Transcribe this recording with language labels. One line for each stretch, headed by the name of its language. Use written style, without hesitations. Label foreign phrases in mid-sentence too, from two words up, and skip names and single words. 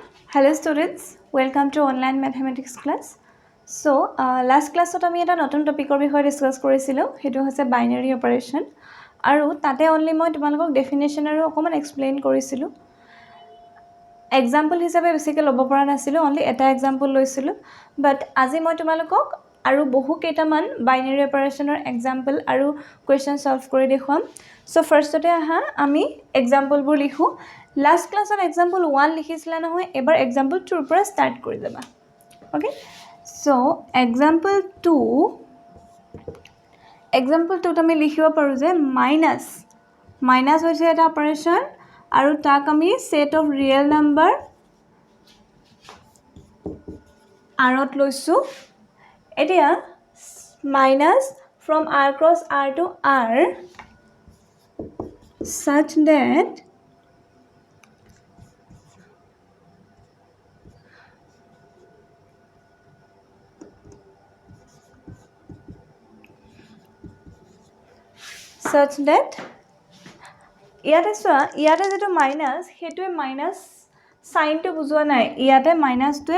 English: Hello students, welcome to online mathematics class.
Assamese: So,
English: last class
Assamese: আমি এটা নতুন টপিকৰ বিষয়ে ডিসকাস কৰিছিলো হেতু হৈছে
English: binary operation
Assamese: আৰু তাতে only মই তোমালোকক ডেফিনেশন আৰু অকমান এক্সপ্লেইন কৰিছিলো এক্সাম্পল হিচাপে বেছিকৈ ল'ব পৰা নাছিলো only এটা এক্সাম্পল লৈছিলো বাট আজি মই তোমালোকক আৰু বহু কেইটামান
English: binary operation
Assamese: এক্সাম্পল আৰু কোৱেশ্চন সলভ কৰি দেখুৱাম সো ফাৰ্ষ্টতে আহা আমি এক্সাম্পলবোৰ লিখো
English: Last class of example 1
Assamese: লিখিছিলা নহয় এবাৰ
English: example 2
Assamese: ৰ পৰা স্টাৰ্ট কৰি দেবা ওকে সো example 2 আমি লিখিব পাৰো যে মাইনাস হৈছে এটা অপাৰেশন আৰু তাক আমি
English: set of real number
Assamese: আৰত লৈছো এতিয়া মাইনাস
English: from r cross r to r such that
Assamese: ইয়াতে সোয়া ইয়াতে যেটো মাইনাস হেতুৱে মাইনাস সাইনটো বুজোৱা নাই ইয়াতে মাইনাসটোৱে